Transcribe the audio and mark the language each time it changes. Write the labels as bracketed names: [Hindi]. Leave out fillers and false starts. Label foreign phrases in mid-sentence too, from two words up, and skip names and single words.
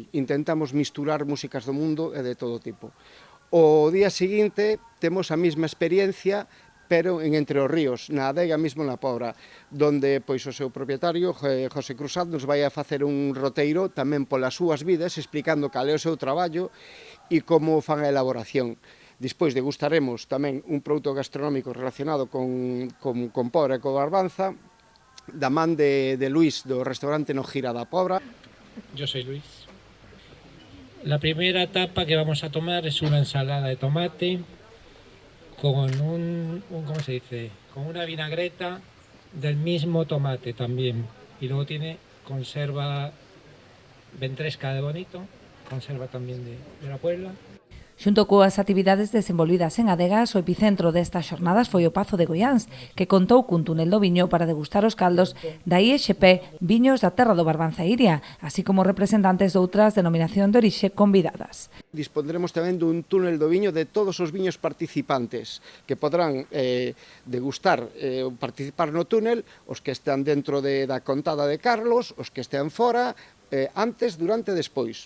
[Galician] Intentamos misturar músicas do mundo e de todo tipo. O día seguinte temos a mesma experiencia, pero en Entre os Ríos, na adega mesmo na Pobra, donde pois o seu propietario, José Cruzat, nos vai a facer un roteiro tamén polas súas vidas, explicando cal é o seu traballo e como fan a elaboración. Despois degustaremos tamén un produto gastronómico relacionado con Pobra e co Barbanza, da man de Luis, do restaurante No Gira da Pobra. [Spanish] Yo soy Luis. La primera etapa que vamos a tomar es una ensalada de tomate con ¿cómo se dice? Con una vinagreta del mismo tomate también. Y luego tiene conserva ventresca de bonito, conserva también de la Puebla. [Galician] Xunto coas actividades desenvolvidas en adegas, o epicentro destas xornadas foi o Pazo de Goiáns, que contou cun túnel do viño para degustar os caldos da IExP Viños da Terra do Barbanza e Iria, así como representantes de outras denominación de orixe convidadas. Dispondremos tamén dun túnel do viño de todos os viños participantes, que podrán degustar ou participar no túnel, os que están dentro da contada de Carlos, os que estén fora, antes, durante e despois.